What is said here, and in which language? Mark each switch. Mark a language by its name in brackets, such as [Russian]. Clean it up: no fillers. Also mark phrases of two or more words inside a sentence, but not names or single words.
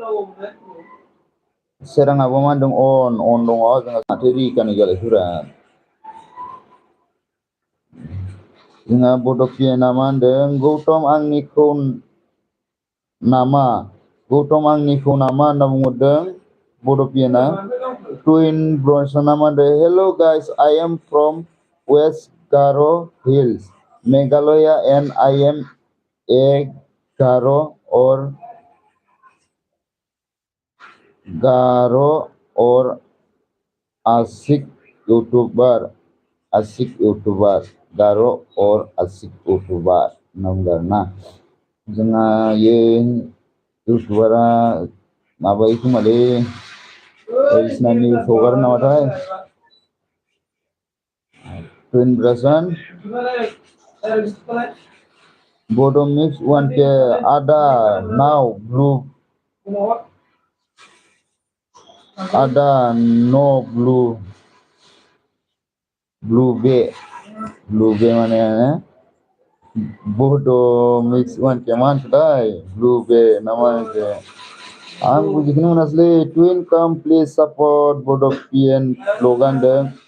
[Bodo] सोराङाबो मा होनदों अन दङ जोंहा माथो रिकानि जालायफोरा जोंहा बड' पिएनआ मा होनदों गौतम आंनिखौ नामा होनना बुंहरदों बड' पिएनआ टुइन ब्र'सना मा होनदों [English] hello guys I am from West Garo Hills Meghalaya and I am a Garo' [Bodo] और आशिक यूट्यूबर गार' और आशिक यूट्यूबर होनना बुंदों आरोना जोंहा ये इउटुबारा माबायो खोमालै बायदिसिना निउस हगारो नामाथाय ब्रासन बड' मिक्स वान के आदा नाव ब्लु बे माने बड' मिक्स वान के मा होनखोथाय ब्लु बे ना मा होनखो आं बुजिखोनो मोनासैलै टुइन काम [English] please support [Bodo] बड' पिएन ब्लगा होनदों